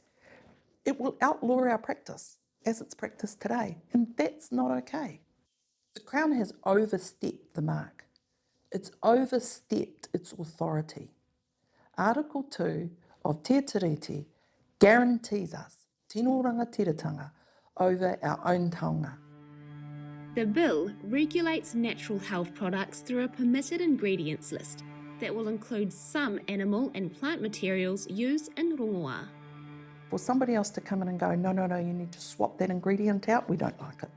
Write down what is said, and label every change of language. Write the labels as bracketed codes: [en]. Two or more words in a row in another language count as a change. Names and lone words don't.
[en] It will outlaw our practice as it's practiced today, and that's not okay. The Crown has overstepped the mark. It's overstepped its authority. Article 2 of Te Tiriti guarantees us [mi] tino rangatiratanga [en] over our own taonga. The bill regulates natural health products through a permitted ingredients list that will include some animal and plant materials used in rongoā. For somebody else to come in and go, no, you need to swap that ingredient out, we don't like it.